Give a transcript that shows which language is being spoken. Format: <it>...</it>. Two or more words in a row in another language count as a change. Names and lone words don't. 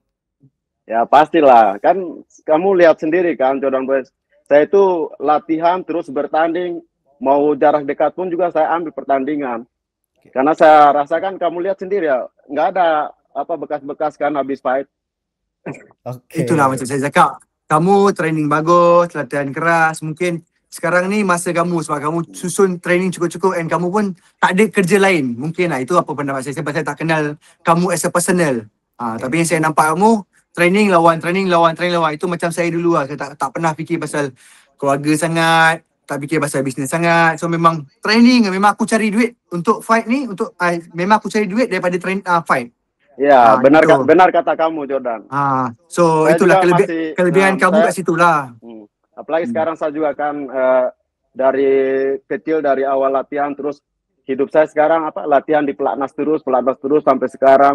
<id>Ya pastilah, kan kamu lihat sendiri kan Jordan Boy. Saya itu latihan terus bertanding, mau jarak dekat pun juga saya ambil pertandingan. Karena saya rasakan kamu lihat sendiri ya, nggak ada apa bekas-bekas kan habis fight. Oke.</id> <ms>Itulah macam saya cakap. Kamu training bagus, latihan keras. Mungkin sekarang ni masa kamu sebab kamu susun training cukup-cukup and kamu pun tak ada kerja lain. Mungkin lah itu apa pendapat saya. Sebab saya tak kenal kamu</ms> <en>as a personal.</en> <ms>Tapi yang saya nampak kamu training lawan. Itu macam saya dulu lah. Saya tak pernah fikir pasal keluarga sangat. Tak fikir pasal bisnes sangat. So memang training, memang aku cari duit untuk fight ni. Memang aku cari duit daripada fight.</ms> <id>Ya, Gitu. benar kata kamu Jordan.</id> <ms>So</ms> <id>Saya</id> <ms>itulah</ms> <id>juga masih,</id> <ms>kelebihan kamu</ms> <id>saya-</id> <ms>kat situ lah.</ms> <id>Apalagi sekarang saya juga kan dari kecil dari awal latihan terus hidup saya sekarang apa latihan di pelatnas terus sampai sekarang.</id>